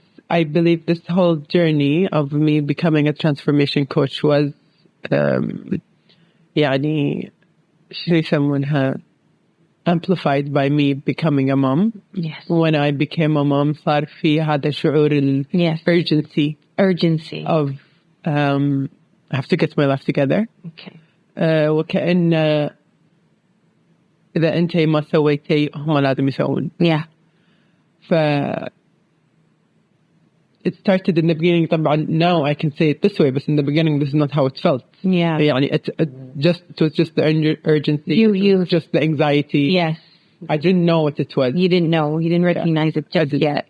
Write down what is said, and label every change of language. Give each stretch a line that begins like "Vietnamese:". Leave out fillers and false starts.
English: I believe this whole journey of me becoming a transformation coach was
Arabic: يعني شيء يسمونها
English: amplified by me becoming a mom. Yes. When I became a mom
Arabic: صار في هذا شعور
English: Yes. urgency of I have to get my life together. okay.
Arabic: وكأن إذا أنت ما سويتي هم لازم يسوون.
English: Yeah. ف it started in the beginning. طبعا now I can say it this way, but in the beginning this is not how it felt. Yeah. يعني it was just the urgency. You just the anxiety. Yes. I didn't know what it was. You didn't know. You didn't recognize it just yet.